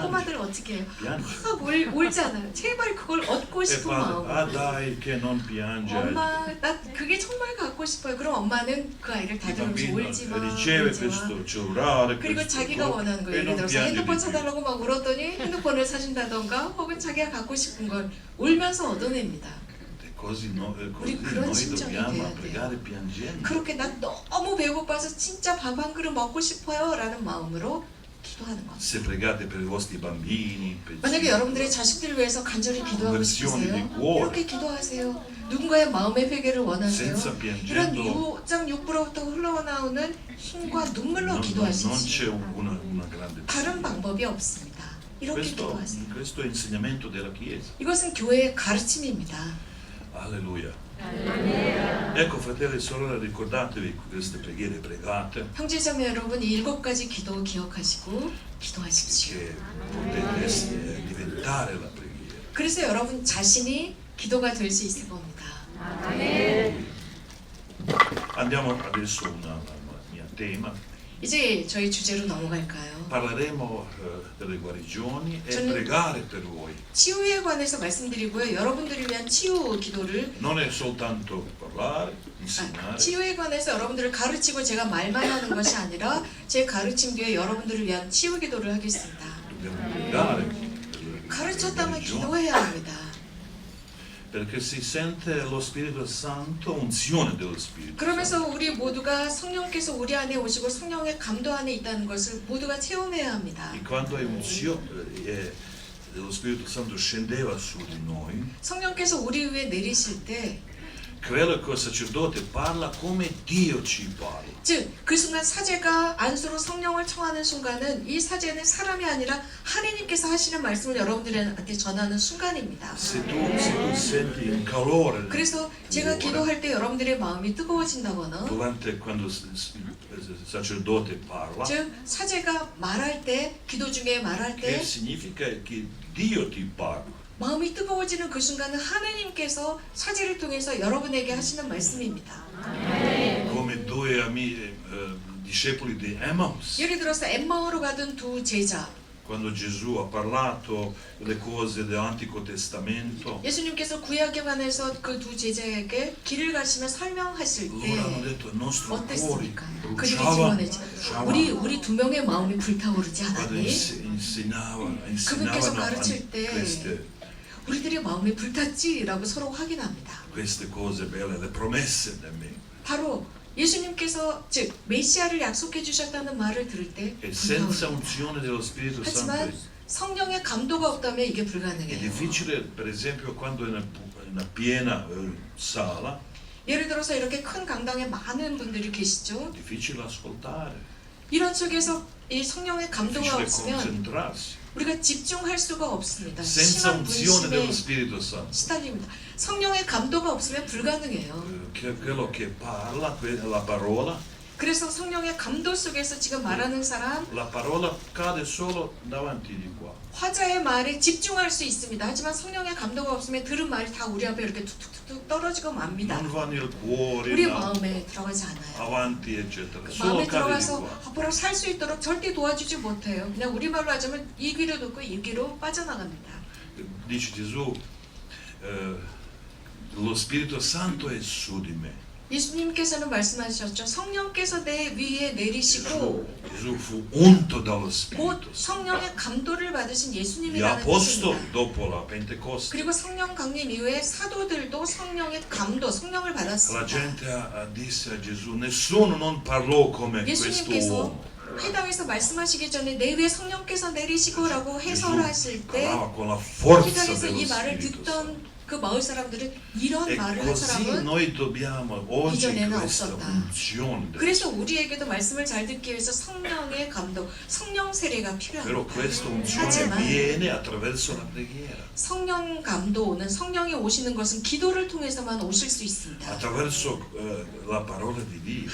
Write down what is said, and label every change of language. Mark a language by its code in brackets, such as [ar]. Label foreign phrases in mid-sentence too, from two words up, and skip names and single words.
[ko] 꼬마들 어떻게 해요? [it] piange. [ko] 막 울잖아요. 제발 그걸 얻고 [it] E [ko] 싶은 [it] padre, [ko] 마음. [it] ah dai che non piange. [ko] 엄마 나 그게 정말 갖고 싶어요. 그럼 엄마는 그 아이를 [it] Il [ko] 다듬으면서 [it] bambino [ko] 울지 마. [it] riceve [ko] 울지 마. [it] questo cellulare, [ko] 그리고 [it] questo [ko] 자기가 [it] co- [ko] 원하는 거 [it] e [ko] 예를 [it] non [ko] 들어서 [it] piange [ko] 핸드폰 [it] di più. [ko] 사달라고 막 울었더니 핸드폰을 사준다던가 혹은 자기가 갖고 싶은 걸 울면서 얻어냅니다. [it] E così [ko] 우리 그런 [it] noi [ko] 심정이 [it] dobbiamo [ko] 돼야 돼요. [it] pregare piangendo. [ko] 그렇게 난 너무 배고파서 진짜 밥 한 그릇 먹고 싶어요 라는 마음으로 기도하는 겁니다. [it] Se pregate per i vostri bambini, per [ko] 만약에 여러분들의 자식들을 위해서 간절히 기도하고 싶으세요? 이렇게 기도하세요. 누군가의 마음의 회개를 원하세요? [it] senza [ko] 이런 [it] piangendo [ko] 6장 6부로부터 흘러나오는 힘과 눈물로 [it] non [ko] 기도하시지 [it] c'è una grande [ko] 다른 방법이 없습니다. 이렇게 [it] questo, [ko] 기도하세요. [it] questo è l'insegnamento della Chiesa. [ko] 이것은 교회의 가르침입니다. [it] Alleluia. Ecco fratelli e sorelle, ricordatevi queste preghiere pregate [ko] 형제자매 여러분, 이 7가지 기도 기억하시고 기도하십시오. [it] che potete diventare la preghiera. [ko] 그래서 여러분 자신이 기도가 될 수 있을 겁니다. [it] Andiamo adesso a una mia tema. [ko] 이제 저희 주제로 넘어갈까요? [it] Parleremo delle guarigioni e [ko] 저는- [it] pregare per voi. [ko] 치유에 관해서 말씀드리고요. 여러분들을 위한 치유 기도를 [it] Non è soltanto parlare, insegnare, [ko] 치유에 관해서 여러분들을 가르치고 제가 말만 하는 것이 아니라 제 가르침 뒤에 여러분들을 위한 치유 기도를 하겠습니다. [it] dobbiamo pregare per le [ko] 가르쳤다면 [it] guarigioni, [ko] 기도해야 합니다. [it] perché si sente lo Spirito Santo, unzione dello Spirito Santo. [ko] 그러면서 우리 모두가 성령께서 우리 안에 오시고 성령의 감도 안에 있다는 것을 모두가 체험해야 합니다. [it] E quando è unzione dello Spirito Santo scendeva su di noi, [ko] 성령께서 우리 위에 내리실 때, [it] credo che il sacerdote parla come Dio ci parla. [ko] 즉 그 순간 사제가 안수로 성령을 청하는 순간은 이 사제는 사람이 아니라 하나님께서 하시는 말씀을 여러분들한테 전하는 순간입니다. [it] Se tu senti il calore [ko] 그래서 제가 기도할 때 여러분들의 마음이 뜨거워진다거나, [it] durante quando il sacerdote parla, [ko] 즉 사제가 말할 때, 기도 중에 말할 [it] che [ko] 때 [it] significa che Dio ti parla. [ko] 마음이 뜨거워지는 그 순간은 하나님께서 사제를 통해서 여러분에게 하시는 말씀입니다. [it] Come due discepoli di Emmaus, [ko] 예를 들어서 엠마오로 가던 두 제자, [it] quando Gesù ha parlato delle cose dell'Antico Testamento, [ko] 예수님께서 구약에 관해서 그 두 제자에게 길을 가시며 설명하실 [it] loro hanno [ko] 때 [it] detto i nostri cuori [ko] 어땠습니까? 그들이 [it] bruciavano, [ko] 질문했지. 우리 두 명의 마음이 불타오르지 [it] quando [ko] 않았니? [it] insegnavano [ko] 가르칠 때 우리들의 마음이 불탔지라고 서로 확인합니다. [it] queste cose belle, le promesse da me. [ko] 바로 예수님께서 즉 메시아를 약속해 주셨다는 말을 들을 때 [it] E senza [ko] 불타오릅니다. [it] unzione dello Spirito Santo [ko] 하지만 성령의 감도가 없다면 이게 [it] è [ko] 불가능해요. [it] difficile, per esempio, quando è una piena sala, [ko] 예를 들어서 이렇게 큰 강당에 많은 분들이 계시죠. [it] difficile ascoltare, [ko] 이런 속에서 이 성령의 감도가 [it] difficile [ko] 없으면 [it] concentrarsi. [ko] 우리가 집중할 수가 없습니다. [it] Senza [ko] 심한 [it] unzione dello [ko] 분심에 [it] Spirito Santo, [ko] 시달립니다. 성령의 감도가 없으면 불가능해요. [it] quello che parla, la parola, [ko] 그래서 성령의 감도 속에서 지금 말하는 사람 [it] la parola cade solo davanti di qua. [ko] 화자의 말에 집중할 수 있습니다. 하지만 성령의 감도가 없으면 들은 말이 다 우리 앞에 이렇게 툭툭툭 떨어지고 맙니다. [it] Non va nel cuore, [ko] 우리 [it] no, [ko] 마음에 들어가지 않아요. [it] avanti, eccetera. Solo [ko] 마음에 [it] cade di [ko] 들어가서 [it] qua. [ko] 앞으로 살 수 있도록 절대 도와주지 못해요. 그냥 우리말로 하자면 이 귀로 듣고 이 귀로 빠져나갑니다. [it] Dice Gesù, lo Spirito Santo è su di me. [ko] 예수님께서는 말씀하셨죠. 성령께서 내 위에 내리시고 [it] Gesù fu unto dallo [ko] 곧 [it] Spirito Santo. [ko] 성령의 감도를 받으신 [it] Gli [ko] 예수님이라는 [it] apostoli, [ko] 뜻입니다. [it] dopo la Pentecoste, [ko] 그리고 성령 강림 이후에 사도들도 성령의 감도, 성령을 [it] la [ko] 받았습니다. [it] gente disse a Gesù, nessuno non parlò come questo [ko] 예수님께서 [it] uomo. [ko] 회당에서 말씀하시기 전에 내 위에 성령께서 내리시고라고 [it] Gesù [ko] 해설하실 때 [it] parlava con la forza [ko] 회당에서 [it] dello [ko] 이 말을 [it] Spirito [ko] 듣던 [it] Santo. [ko] 그 마을 사람들은 이런 [it] E [ko] 말을 한 [it] così [ko] 사람은 [it] noi dobbiamo oggi [ko] 이전에는 [it] questa [ko] 없었다. [it] unzione. [ko] 그래서 우리에게도 말씀을 잘 듣기 위해서 성령의 감동, 성령 세례가 [it] Però [ko] 필요합니다. [it] questa unzione [ko] 하지만 [it] viene attraverso la preghiera, [ko] 성령 감도는 성령이 오시는 것은 기도를 통해서만 오실 수 있습니다. [it] attraverso la parola di Dio.